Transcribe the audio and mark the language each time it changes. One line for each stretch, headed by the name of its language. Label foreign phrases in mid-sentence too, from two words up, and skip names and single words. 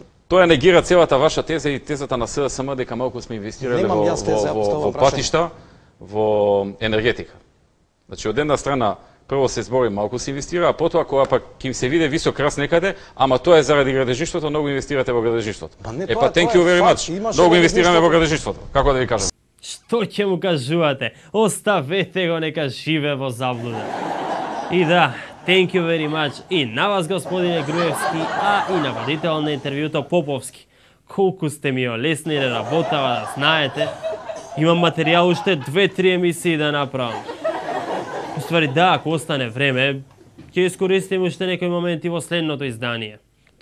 Macedonian: Тоа негира целата ваша теза и тезата на СДСМ дека малку сме инвестирале Немам јас теза, ја поставам во прашање. патишта, во енергетика. Значи од една страна прво се збори малку се инвестира, а потоа кога пак ќе им се види висок раст некаде, ама тоа е заради градежништвото, многу инвестирате во градежништвото. Па не, Па тоа
English: thank
Macedonian: е
English: you very
Macedonian: факт,
English: much.
Macedonian: имаше Многу инвестираме во градежништвото. градежништвото. Како да ви кажам? Што ќе му кажувате? Оставете го, нека живе во заблуда. И да,
English: thank you very much
Macedonian: и на вас, господине Груевски, а и на водител на интервјуто Поповски. Колку сте ми олесниле работава, да знаете. Имам материјал уште 2-3 емисии да направам. Уствари да, ако остане време, ќе искористим уште некои моменти во следното издание.